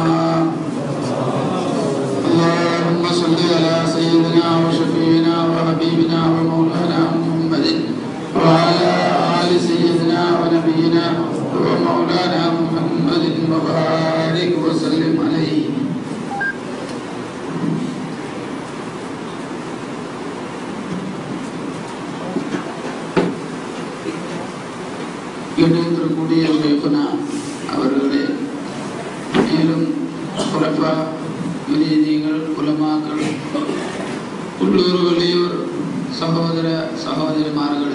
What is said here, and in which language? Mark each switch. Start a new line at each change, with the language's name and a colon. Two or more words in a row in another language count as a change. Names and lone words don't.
Arabic: اللهم صل على سيدنا وشفيعنا وحبيبنا ومولانا محمد وعلى آل سيدنا ونبينا ومولانا محمد وبارك وسلم عليه.
Tamil: இணைந்திருக்கக்கூடிய ஷேகுனா அவர்களே, மேலும் குலஃபா முரீதீன்கள், உலமாக்கள், உள்ளூர் வெளியூர் சகோதர சகோதரிமார்களே,